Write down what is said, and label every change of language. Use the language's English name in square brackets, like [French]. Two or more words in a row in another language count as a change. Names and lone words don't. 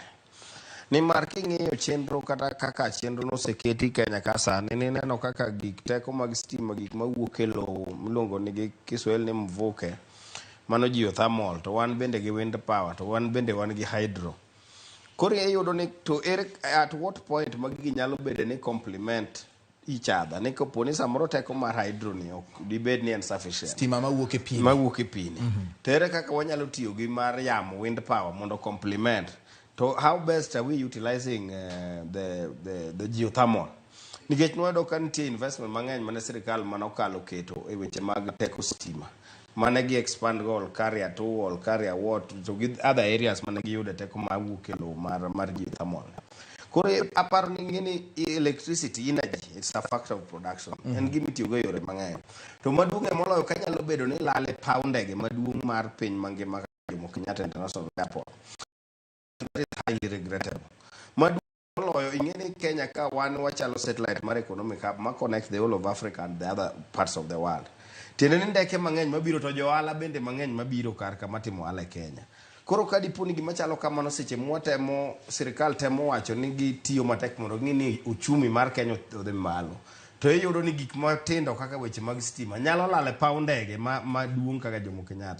[Luo (Kenya and Tanzania)] Nimar king'iyo chenro kata kaka chenro noseketi Kenya ka sani nineno kaka gik teko mag stima gik mawuok e lowo miluongo ni gi Kiswahili ni mvuke mano geothermal, to wan bende gi [English] wind power, [Luo (Kenya and Tanzania)] to wan bende wan gi hydro. Koro iyudo ni to [English] at what point [Luo (Kenya and Tanzania)] magi nyalo bedo ni [English] complement each other, [Luo (Kenya and Tanzania)] ni kopo ni samoro teko mar hydro ni ok dibed ni en sufficient, stima mawuok e pi to ere kaka wanyalo tiyo gi mar yamo [English] wind power [Luo (Kenya and Tanzania)] mondo complement. [English] To how best are we utilizing the geothermal? [Luo (Kenya and Tanzania)] Nikech nwado ka nitie investment mang'eny mane sirikal manokalo keto e weche mag teko stima mane gi expand go Olkaria 2, Olkaria what, to gi [English] other areas [Luo (Kenya and Tanzania)] mane gi yude teko mawuok e lowo mar geothermal. Koro aparo ni ng'eni [English] electricity energy, it's a factor of production. [Luo (Kenya and Tanzania)] En gima itiyo go yore mang'eny. To maduong' moloyo kanyalo bedo ni lale paw ndege maduong' mar piny mangima kaka Jomo Kenyatta International Airport. [English] That is highly regrettable. [Luo (Kenya and Tanzania)] Maduong' moloyo ing'eni Kenya ka wan wachalo satellite mar [English] economic hub [Luo (Kenya and Tanzania)] ma [English] connect the whole of Africa and the other parts of the world. [Luo (Kenya and Tanzania)] Tiende ni ndeke mang'eny mabiro to johala bende mang'eny mabiro kar kama timo ohala e Kenya. Koro ka dipo ni gima chalo kamano seche mwatemo sirikal temo wacho ni gitiyo matek mondo ng'ini uchumi mar Kenya odhi malo, to iyudo ni gik matindo kaka weche mag stima nyalo lale paw ndege maduong' kaka Jomo Kenyatta.